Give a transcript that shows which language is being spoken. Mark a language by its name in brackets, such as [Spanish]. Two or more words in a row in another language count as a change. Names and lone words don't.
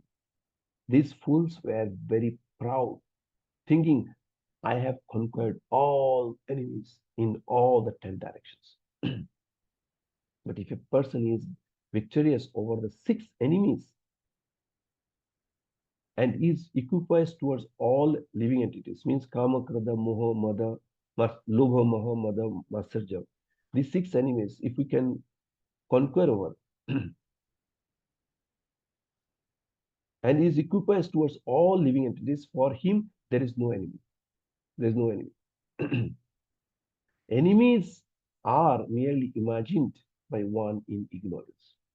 [English] These fools were very proud, thinking, I have conquered all enemies in all the 10 directions. But if a person is victorious over the 6 enemies and is equipoised towards all living entities, means [Sanskrit] kama, krada, moha, mada, lobha, maha, mada, matsarja. [English] These 6 enemies, if we can conquer over and is equipoised towards all living entities, for him there is no enemy. There is no enemy. Enemies are merely imagined by one in ignorance.